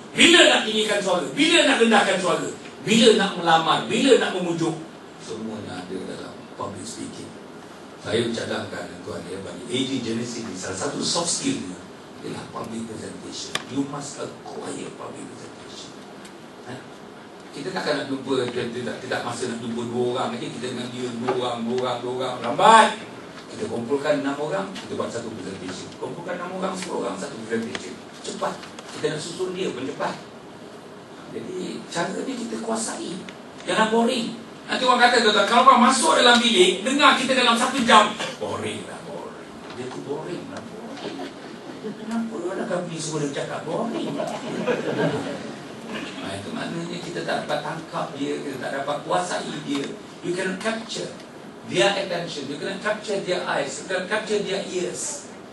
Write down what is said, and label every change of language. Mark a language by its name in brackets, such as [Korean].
[Malay] Bila nak tinggikan suara, bila nak rendahkan suara, bila nak melamar, bila nak memujuk, semuanya ada dalam public speaking. Saya cadangkan tuan ya, bagi AG Genesis ni salah satu soft skill ni ialah public presentation. [English] You must acquire public presentation. [Malay] Kita takkan nak jumpa, tidak masa nak jumpa dua orang lagi. Kita dengan dia dua orang lambat. Kita kumpulkan 6 orang, kita buat satu presentation. Kumpulkan 6 orang, 10 orang, satu presentation. Cepat. Kita nak susun dia pun cepat. Jadi cara ni kita kuasai. Jangan boring. Nanti orang kata, kalau orang masuk dalam bilik, dengar kita dalam 1 jam, boring. Dia tu boring. Kenapa nak kami semua dia cakap boring? Itu maknanya kita tak dapat tangkap dia, kita tak dapat kuasai dia. [English] You cannot capture their attention, you cannot capture their eyes, you cannot capture their ears.